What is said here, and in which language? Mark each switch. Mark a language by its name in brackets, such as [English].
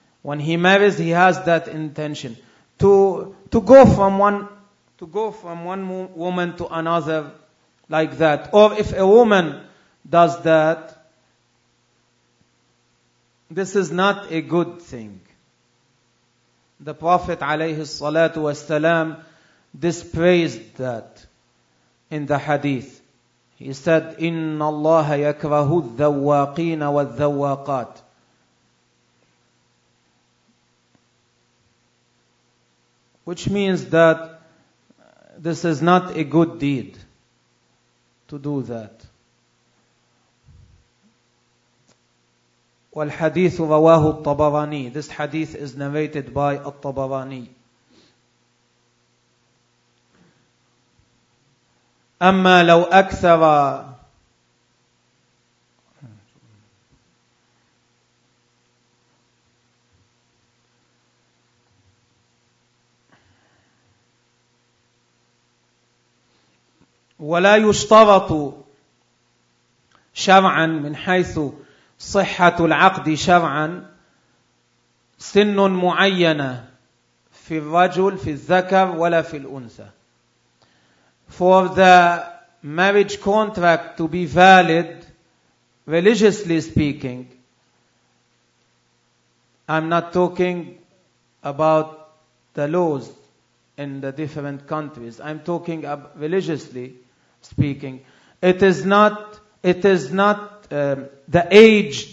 [English] When he marries, he has that intention to go from one woman to another like that. Or if a woman does that, this is not a good thing. The Prophet [Arabic] عليه الصلاة والسلام [English] dispraised that in the hadith. He said, [Arabic] إن الله يكره الذواقين والذواقات. [English] Which means that this is not a good deed to do that. [Arabic] والحديث رواه الطبراني. [English] This hadith is narrated by الطبراني. [Arabic] أما لو أكثر ولا يشترط شرعا من حيث صحة العقد شرعا سن معينة في الرجل في الذكر ولا في الأنثى. [English] For the marriage contract to be valid, religiously speaking, I'm not talking about the laws in the different countries. I'm talking about religiously speaking. The age.